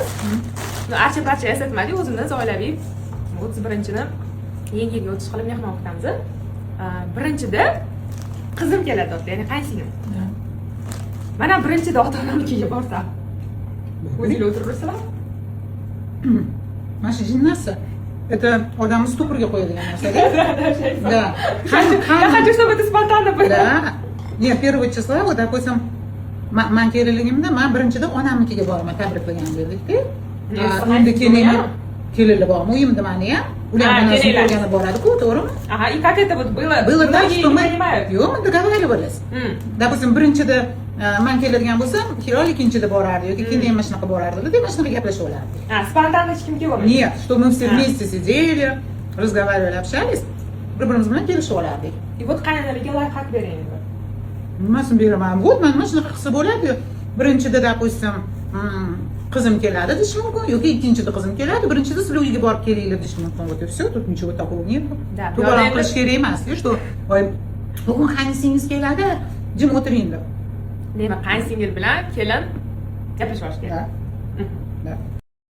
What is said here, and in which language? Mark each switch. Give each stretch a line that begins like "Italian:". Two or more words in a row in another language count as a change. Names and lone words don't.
Uzbek: Archa parcha yasatmadik, o'zimiz oilaviy 31-ni yangi yilga o'tish qilib mehmon kutamiz. Birinchida qizim keladi, ya'ni qaysinglim. Mana birinchida ota-onamnikiga borsam. O'zinglar o'tiribsizlar? Mana shu jinnasi. Это odamni stupurga qo'yadigan narsa.
Russian: Да. Я хочу, чтобы это спонтанно было. Да. Нет, первого числа, вот, допустим,
Uzbek: man kelganligimda men birinchida onamnikiga boraman, tabriklagan berdik-da. Endi keyin kelinlar bormi, uyimda meni ham. Ular onasi bo'lgani boradi-ku, to'g'rimi?
Russian: Ага, и как это вот было? Было так, что мы... понимают. Yo'q, мы договаривались. Допустим,
Uzbek: birinchida men keladigan bo'lsam, Hilol ikkinchida borardi yoki keyin ham mana shunaqa borardi, deb mana shunaqa gaplashib olardik. Спонтанно hech kim kelolmaydi.
Russian: Нет, что мы все вместе сидели, разговаривали, общались,
Uzbek: bir-birimiz bilan kelishib olardik.
Russian: И вот
Uzbek: qaynonamga layhaq bering. Nimasini beraman? Вот mana shunaqa qilsa bo'ladi. Birinchida, допустим, qizim keladi deyish mumkin yoki ikkinchida qizim keladi, birinchida sizlar uyga borib kelinglar deyish mumkin.
Russian: Вот и все, тут ничего такого нет. Да,
Uzbek: to'g'ri qilish kerak emas, что bugun qaynisingiz keladi, jim o'tiring deb. Demak, qayinsingil bilan kelin gaplashib olish kerak.
Russian: Да.